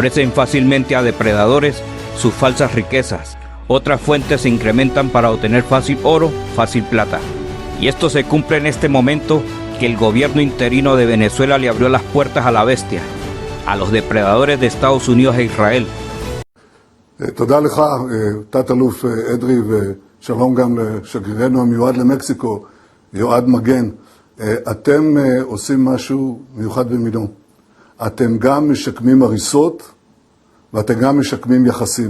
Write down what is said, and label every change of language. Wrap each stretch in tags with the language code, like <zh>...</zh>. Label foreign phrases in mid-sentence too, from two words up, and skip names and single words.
<es>Ofrecen fácilmente a depredadores sus falsas riquezas. Otras fuentes se incrementan para obtener fácil oro, fácil plata. Y esto se cumple en este momento que el gobierno interino de Venezuela le abrió las puertas a la bestia, a los depredadores de Estados Unidos e Israel.</es> <he>תודה לך, תת-אלוף אדרי, ושלום גם לשגרירנו המיועד למקסיקו, יועד מגן. אתם עושים משהו מיוחד במינו. אתם גם משקמים הריסות, ואתם גם משקמים יחסים.</he>